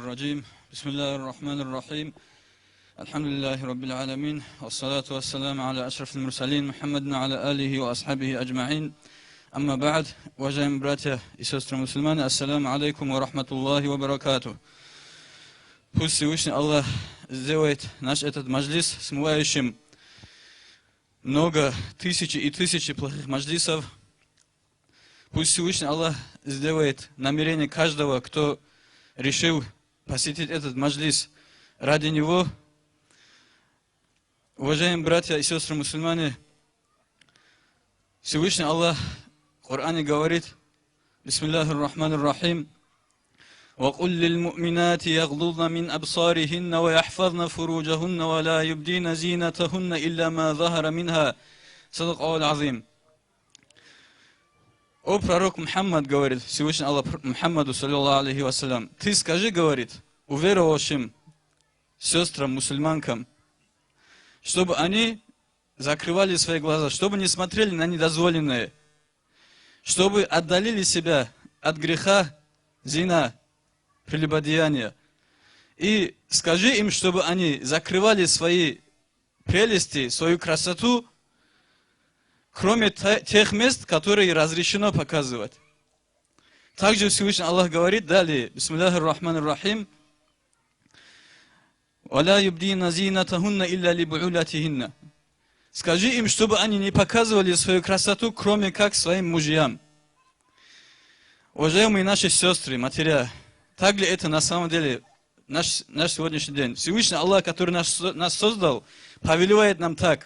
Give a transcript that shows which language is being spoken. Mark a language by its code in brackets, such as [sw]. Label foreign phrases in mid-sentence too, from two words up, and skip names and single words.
[ar] الرجيم بسم الله الرحمن الرحيم الحمد لله رب العالمين والصلاة والسلام على أشرف المرسلين محمد وعلى آله وأصحابه أجمعين أما بعد [ru] уважаемые братья и сестры мусульмане [ar] السلام عليكم ورحمة الله وبركاته. [ru] Пусть Всевышний Аллах сделает наш этот маджлис смывающим много тысячи и тысячи плохих маджлисов. Пусть Всевышний Аллах сделает намерение каждого, кто решил посетить этот маджлис ради него. Уважаемые братья и сестры мусульмане, Всевышний Аллах в Коране говорит: [ar] بسم الله الرحمن الرحيم. وَقُلْ لِلْمُؤْمِنَاتِ يَغْضُضْنَ مِنْ أَبْصَارِهِنَّ وَيَحْفَظْنَ فُرُوجَهُنَّ وَلَا يُبْدِينَ زِينَتَهُنَّ إِلَّا مَا ظَهَرَ مِنْهَا. صدق аль-азим. [ru] О пророк Мухаммад, говорит Всевышний Аллах Мухаммаду, [ar] صلى الله عليه وسلم, [ru] ты скажи, говорит, уверовавшим сестрам, мусульманкам, чтобы они закрывали свои глаза, чтобы не смотрели на недозволенное, чтобы отдалили себя от греха, зина, прелюбодеяния. И скажи им, чтобы они закрывали свои прелести, свою красоту, кроме тех мест, которые разрешено показывать. Также Всевышний Аллах говорит далее: [ar] بسم الله الرحمن الرحيم. وَلَا يُبْدِينَ زِينَتَهُنَّ إِلَّا لِبُعُولَتِهِنَّ. [ru] Скажи им, чтобы они не показывали свою красоту, кроме как своим мужьям. Уважаемые наши сестры, матеря, так ли это на самом деле наш сегодняшний день? Всевышний Аллах, который нас создал, повелевает нам так.